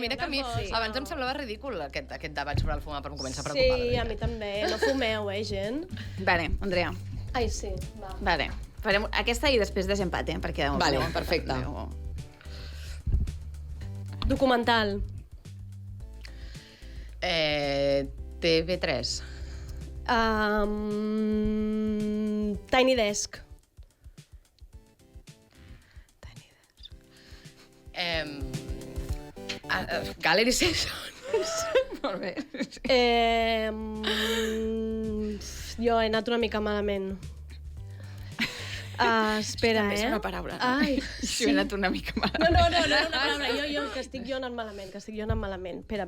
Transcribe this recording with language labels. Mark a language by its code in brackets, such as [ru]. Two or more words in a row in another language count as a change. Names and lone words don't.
[ca] Mira que a mi abans em semblava ridícul aquest debat sobre el fumar, però em comença a preocupar. Sí, a mi també. No fumeu, gent? Vale, Andrea. Ai, sí, va. Vale. Farem aquesta i després desempat, perquè... Vale, perfecte. Documental. TV3. Tiny Desk. Gallery Sessions. Molt bé. Jo he anat una mica malament. Espera, També és una paraula. Ai, Sí, he anat una mica mal. No, una paraula. Jo, que estic jo anant malament, Espera.